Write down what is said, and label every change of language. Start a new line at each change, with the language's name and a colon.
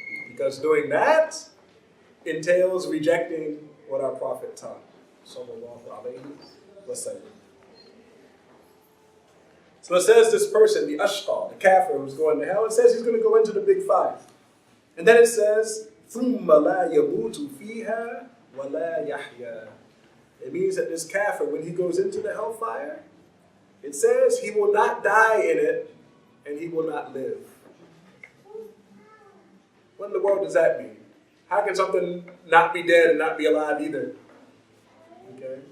English: Because doing that entails rejecting what our Prophet taught.
Arabic: Sallallahu alayhi wa sallam.
English: So it says this person, the ashqa, the kafir who's going to hell, it says he's going to go into the big fire. And then it says,
Arabic: ثُمَّ لَا يَمُوتُ فِيهَا وَلَا يَحْيَا.
English: It means that this kafir, when he goes into the hellfire, it says he will not die in it and he will not live. What in the world does that mean? How can something not be dead and not be alive either? Okay.